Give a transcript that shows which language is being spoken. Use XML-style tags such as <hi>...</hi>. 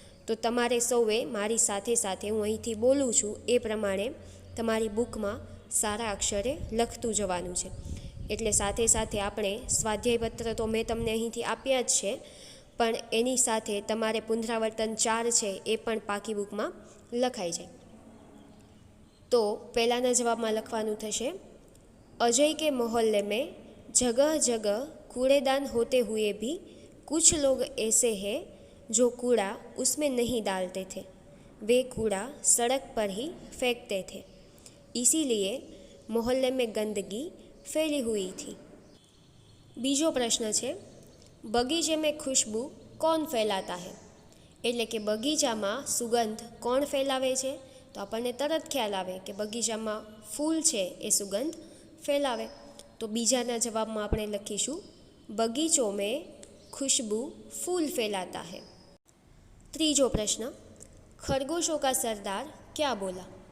<gu>તો તમારે સૌએ મારી સાથે સાથે હું અહીંથી બોલું છું એ પ્રમાણે તમારી બુકમાં સારા અક્ષરે લખતું જવાનું છે. એટલે સાથે સાથે આપણે સ્વાધ્યાયપત્ર તો મેં તમને અહીંથી આપ્યા જ છે, પણ એની સાથે તમારે પુનરાવર્તન 4 છે એ પણ પાકી બુકમાં લખાઈ જાય. તો પહેલાંના જવાબમાં લખવાનું થશે,</gu> <hi>અજય કે મોહલ્લે में जगह जगह कूड़ेदान होते हुए भी कुछ लोग ऐसे हैं जो कूड़ा उसमें नहीं डालते थे, वे कूड़ा सड़क पर ही फेंकते थे, इसीलिए मोहल्ले में गंदगी फैली हुई थी.</hi> <gu>બીજો પ્રશ્ન છે,</gu> <hi>બગીચે में खुशबू कौन फैलाता है?</hi> <gu>એટલે કે બગીચામાં સુગંધ કોણ ફેલાવે છે? તો આપણને તરત ખ્યાલ આવે કે બગીચામાં ફૂલ છે એ સુગંધ ફેલાવે. તો બીજાના જવાબમાં આપણે લખીશું,</gu> <hi>બગીચો મેં ખુશ્બુ ફૂલ ફેલાતા હૈ.</hi> <gu>ત્રીજો પ્રશ્ન,</gu> <hi>ખરગોશો કા સરદાર ક્યાં બોલા?</hi>